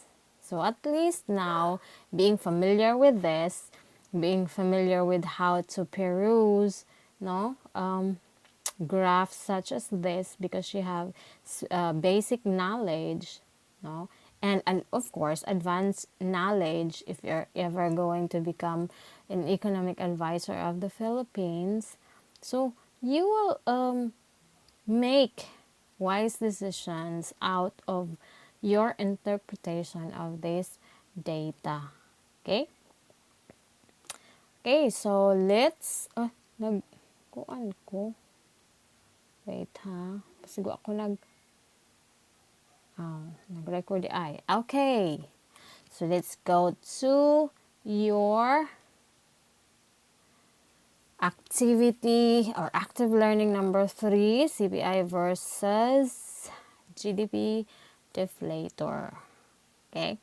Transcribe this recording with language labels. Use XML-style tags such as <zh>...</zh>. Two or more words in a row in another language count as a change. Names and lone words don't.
<en>So at least now, being familiar with this, being familiar with how to peruse, graphs such as this, because you have basic knowledge, and of course advanced knowledge if you're ever going to become an economic advisor of the Philippines. So you will make wise decisions out of your interpretation of this data. Okay? Okay, so let's</en> <hil>nagkuan ko.</hil> <en>Wait ha.</en> <hil>Pasigo ako nag-record ay.</hil> <en>Okay. So let's go to your activity or active learning number 3, CPI versus GDP deflator. Okay?</en>